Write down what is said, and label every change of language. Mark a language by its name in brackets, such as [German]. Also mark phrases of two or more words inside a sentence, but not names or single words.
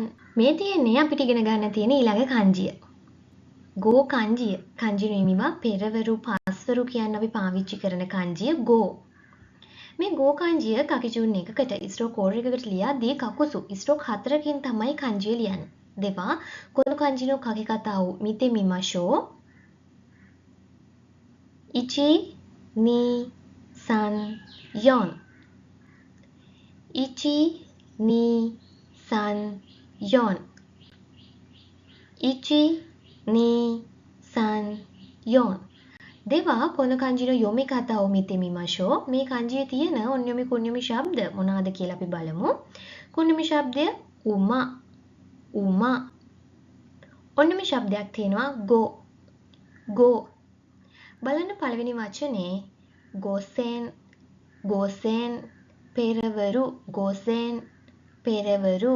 [Sinhala] මේ තියෙන්නේ අපිට ඉගෙන ගන්න තියෙන ඊළඟ kanjiය. ගෝ kanjiය. kanji නෙමෙයිවා පෙරවරු පස්වරු කියන අපි පාවිච්චි කරන kanjiය ගෝ. මේ ගෝ kanjiය කකිජුන් එකකට [English] stroke code [Sinhala] එකකට ලියද්දී කකුසු ස්ට්‍රෝක් 4කින් තමයි kanjiය ලියන්නේ. [Japanese] ではこの漢字の書き方を見てみましょう. 1 2 3 4 1 2 3 4 1 2 3 4. ではこの漢字の読み方を見てみましょう. [Sinhala] මේ kanjiයේ තියෙන [Japanese] 音読み 訓読み [Sinhala] ශබ්ද මොනවාද කියලා අපි බලමු. කුණ්‍යොමි ශබ්දය [Japanese] うま うま. [Sinhala] ඔන්යොමි ශබ්දයක් තියෙනවා [Japanese] ゴ ゴ. [Sinhala] බලන්න පළවෙනි වචනේ [Japanese] 午前 午前 [Sinhala] පෙරවරු ගෝසෙන් පෙරවරු.